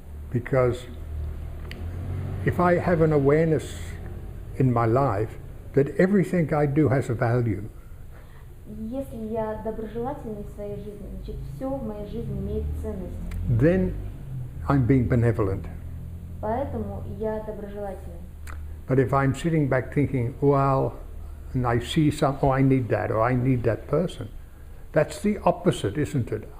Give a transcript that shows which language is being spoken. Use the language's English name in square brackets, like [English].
[English] Because if I have an awareness in my life that everything I do has a value, [Russian] если я доброжелательный в своей жизни, значит, все в моей жизни имеет ценность. [English] then I'm being benevolent. [Russian] Поэтому я доброжелательный. [English] But if I'm sitting back thinking, well, and I see oh, I need that, or I need that person, that's the opposite, isn't it?